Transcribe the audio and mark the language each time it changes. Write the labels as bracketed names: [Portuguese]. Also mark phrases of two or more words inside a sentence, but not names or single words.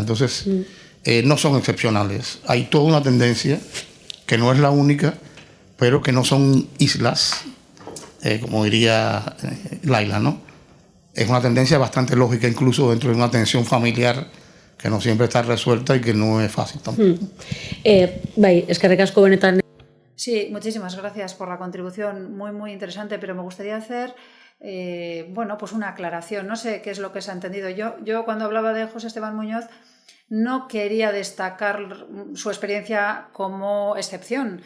[Spanish] Entonces, no son excepcionales. Hay toda una tendencia, que no es la única, pero que no son islas, como diría Laila, ¿no? Es una tendencia bastante lógica, incluso dentro de una tensión familiar que no siempre está resuelta y que no es fácil tampoco. [Basque] Bai, eskerrik asko benetan. [Spanish] Sí, muchísimas gracias por la contribución, muy, muy interesante, pero me gustaría hacer, pues una aclaración. No sé qué es lo que se ha entendido. Yo cuando hablaba de José Esteban Muñoz no quería destacar su experiencia como excepción.